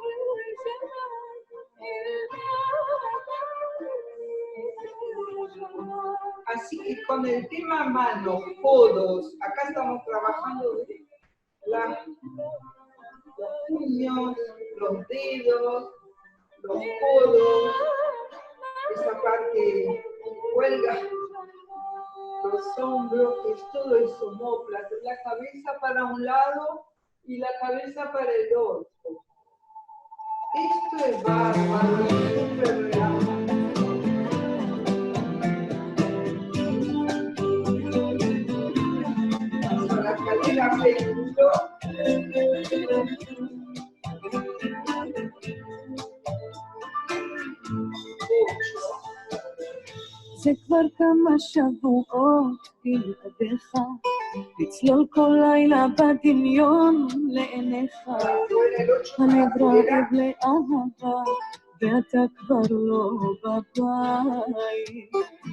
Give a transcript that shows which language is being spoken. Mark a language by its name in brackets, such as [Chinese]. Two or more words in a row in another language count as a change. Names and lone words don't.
[Spanish] Así que con el tema manos, codos, acá estamos trabajando de los puños, los dedos, los codos, esa parte que cuelga, los hombros, que es todo eso, omóplata, la cabeza para un lado y la cabeza para el otro. Esto es bárbaro, es súper relajante. La cadera péndulo. [Hebrew] זה כבר כמה שבועות בלעדיך, לצלול כל לילה בדמיון לעיניך, הלב רעב לאהבה, ואתה כבר לא בבית.